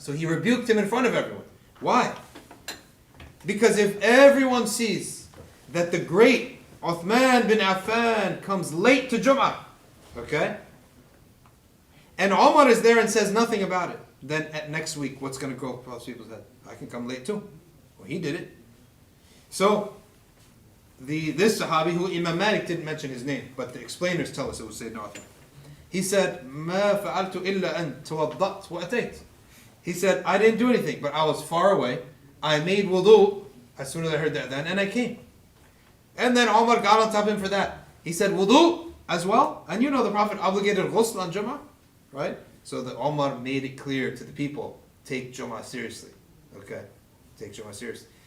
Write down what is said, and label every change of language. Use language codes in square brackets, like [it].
[en] So he rebuked him in front of everyone. Why? Because if everyone sees that the great Uthman bin Affan comes late to Jum'ah, okay? And Umar is there and says nothing about it. Then at next week, what's going to go across people's head? I can come late too. Well, he did it. So, this Sahabi, who Imam Malik didn't mention his name, but the explainers tell us it was Sayyidina Uthman. He said, [ar] ما فعلت إلا أن توضأت وأتيت. [en] He said, I didn't do anything, but I was far away. I made wudu as soon as I heard that then, and I came. And then Omar got on top of him for that. He said, wudu as well. And you know the Prophet obligated ghusl on Jummah, right? So the Omar made it clear to the people, take Jummah seriously. Okay? Take Jummah seriously.